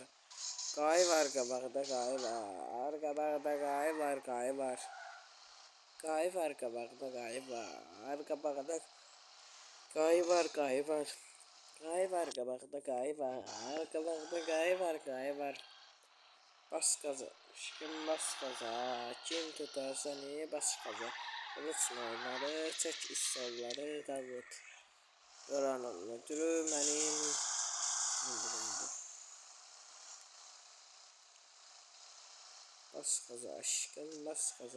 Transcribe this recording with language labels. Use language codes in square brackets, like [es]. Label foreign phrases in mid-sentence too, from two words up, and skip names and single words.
[az] Qayı var qabaqda, qayı var. Qabaqda qayı var, qayı var. Qayı var qabaqda, qayı var. Qabaqda qayı var, qayı var. Qayı var qabaqda, qayı var. Qabaqda qayı var, qayı var. [tr] Bas gaza, aşkım bas gaza. Kim tutar seni bas gaza. [az] Unutma onları, çək istalları, Davut. [tr] Oranın müdürü mənim. Bas gaza aşkım, bas gaza.